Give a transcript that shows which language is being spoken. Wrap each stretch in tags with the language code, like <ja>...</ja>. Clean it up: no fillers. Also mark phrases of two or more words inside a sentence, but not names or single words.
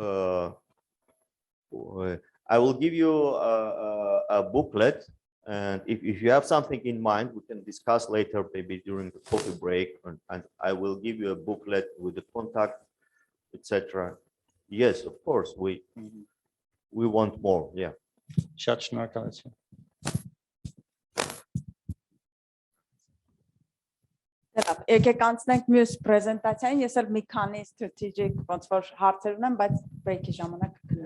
<en>I will give you a booklet, and if you have something in mind, we can discuss later, maybe during the coffee break, and I will give you a booklet with the contact, etc. Yes, of course, we want more. Yeah.</en> <hy>Շատ շնորհակալություն. Եկեք անցնենք մյուս պրեզենտացիային, ես էլ մի քանի strategic ոնց որ հարցեր ունեմ, բայց break-ի ժամանակ</hy>